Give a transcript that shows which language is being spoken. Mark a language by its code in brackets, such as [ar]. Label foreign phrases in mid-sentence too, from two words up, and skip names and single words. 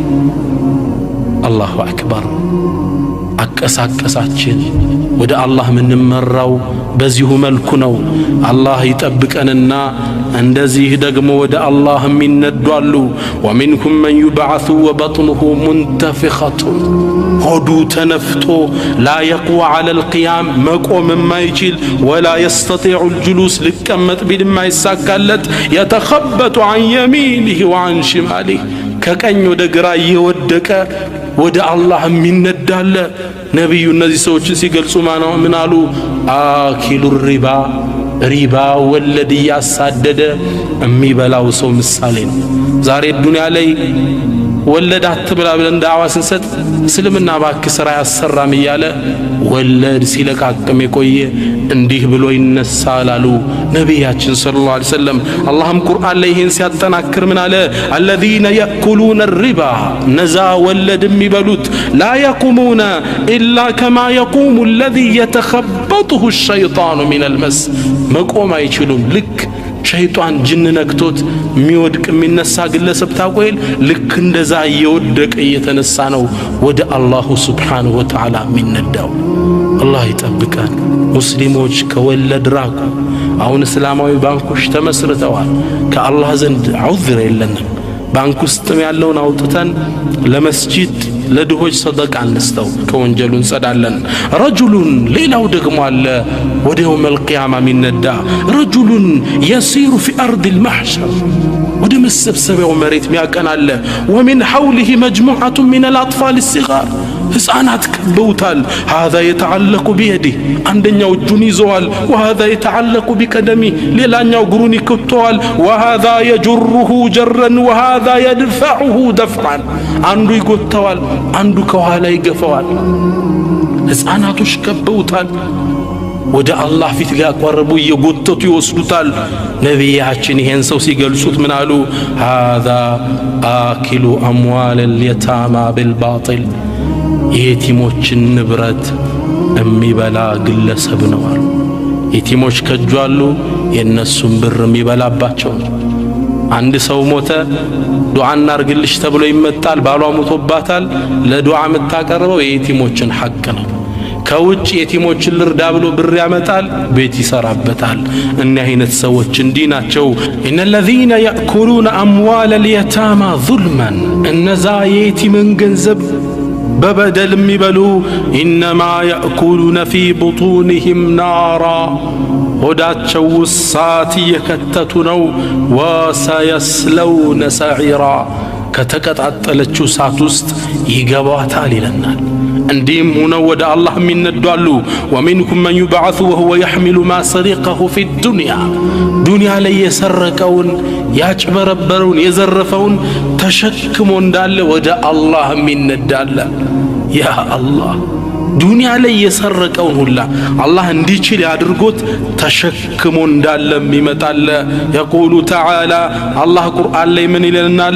[ar] الله أكبر [am] አቀሳቀሳችን ወደ አላህ ምንመራው በዚሁ መልኩ ነው አላህ ይጠብቀንና እንደዚህ ደግሞ ወደ አላህ የሚነዷሉ [ar] ومنهم من يبعث وبطنه منتفخة [am] ሆዱ ተነፍቶ [ar] لا يقوى على القيام [am] መቆም የማይችል [ar] ولا يستطيع الجلوس [am] ሊቀመጥ ቢልም አይሳካለት [ar] يتخبط عن يمينه وعن شماله [am] ከቀኝ ወደ ግራ እየወደቀ ወደ አላህ የሚነዳለ ነብዩ እነዚህ ሰዎችን ሲገልጹ ምን አሉ አኪሉ ሪባ ወለድ ያሳደደ የሚበላው ሰው ምሳሌ ነው ዛሬ ዱንያ ላይ ወለድ አትብላ ብለን ዳዕዋ ስንሰጥ እስልምና ባክ ስራ ያሰራም ይያለ ወለድ ሲለቃቅም የቆየ እንዲህ ብሎ ይነሳል አሉ ነብያችን [ar] صلى الله عليه وسلم [am] አላህም ቁርአን ላይ ይሄን ሲያጠናክር ምን አለ [ar] الذين يأكلون الربا [am] ነዛ ወለድ የሚበሉት [ar] لا يقومون إلا كما يقوم الذي يتخبطه الشيطان من المس [am] መቆም አይችሉም ልክ ሸይጣን ጅን ነክቶት የሚወድቅ የሚነሳ ግለሰብ ታቆይል ልክ እንደዛ እየወደቀ እየተነሳ ነው ወደ አላሁ [ar] سبحانه وتعالى [am] የሚነዳው አላህ ይጠብቀን ሙስሊሞች ከወለድ ራቁ አሁን እስላማዊ ባንኮች ተመስርተዋል ከአላህ ዘንድ ዑዝር የለንም ባንክ ውስጥ ያለውን አውጥተን ለመስጂድ ለድሆች ሰደቃ እንስተው ከወንጀሉ እንጸዳለን ረጁሉን ሌላው ደግሞ አለ ወደ [ar] يوم القيامة [am] ሚነዳ ረጁሉን [ar] يسير في أرض المحشر [am] ወደ መሰብሰቢያው መሬት ሚያቀናለ [ar] ومن حوله مجموعة من الأطفال الصغار [am] ህፃናት ከበውታል [ar] هذا يتعلق بيده [am] አንደኛው እጁን ይዘዋል [ar] وهذا يتعلق بقدمه [am] ሌላኛው እግሩን ይከተዋል [ar] وهذا يجره جرا وهذا يدفعه دفعا [am] አንዱ ይጎተዋል አንዱ ከኋላ ይገፋዋል ህፃናቶች ከበውታል ወደ አላህ ፊት ሊያቀርቡ እየጎተቱ ይወስዱታል ነብያችን ይሄን ሰው ሲገልጹት ምን አሉ [ar] هذا آكل أموال اليتامى بالباطل [am] የቲሞችን ንብረት የሚበላ ግለሰብ ነው አሉ የቲሞች ከጁ አሉ የነሱን ብር የሚበላባቸው። አንድ ሰው ሞተ ዱዓ እናርግልሽ ተብሎ ይመጣል። ባሏ ሞቶባታል። ለዱዓ የምታቀርበው የየቲሞችን ሐቅ ነው። ከውጭ የቲሞችን ልርዳ ብሎ ብር ያመጣል፣ ቤት ይሰራበታል። እኛ አይነት ሰዎች እንዲህ ናቸው። ኢነ [ar] الذين يأكلون أموال اليتامى ظلما [am] እነዛ የየቲምን ገንዘብ በበደል የሚበሉ [ar] إنما يأكلون في بطونهم نارا [am] ሆዳቸው እሳት እየከተቱ ነው። [ar] وسيصلون سعيرا [am] ከተቀጣጠለችው እሳት ውስጥ ይገባታል ይለናል። እንዲህም ሆነው ወደ አላህ የሚነዷሉ። [ar] ومنكم من يبعث وهو يحمل ما سرقه في الدنيا [am] ዱንያ ላይ የሰረቀውን ያጭበረበረውን የዘረፈውን ተሸክሞ እንዳለ ወደ አላህ የሚነዳለ። ያ አላህ ዱንያ ላይ የሰረቀውን ሁላ አላህ እንዲችል ያድርጎት ተሸክሞ እንዳለም ይመጣል። [ar] يقول تعالى [am] አላህ ቁርአን ላይ ምን ይለናል?